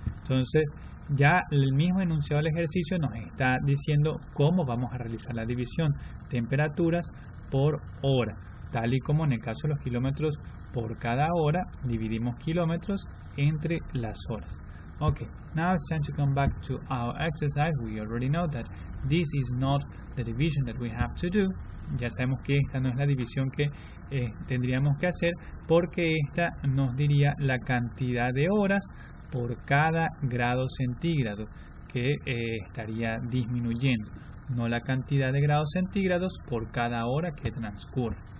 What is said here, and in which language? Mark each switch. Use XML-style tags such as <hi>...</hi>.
<es>Entonces ya el mismo enunciado del ejercicio nos está diciendo cómo vamos a realizar la división, temperaturas por hora, tal y como en el caso de los kilómetros por cada hora, dividimos kilómetros entre las horas.</es> <en>Okay, now it's time to come back to our exercise. We already know that this is not the division that we have to do.</en> <es>Ya sabemos que esta no es la división que tendríamos que hacer, porque esta nos diría la cantidad de horas por cada grado centígrado que estaría disminuyendo, no la cantidad de grados centígrados por cada hora que transcurre.</es>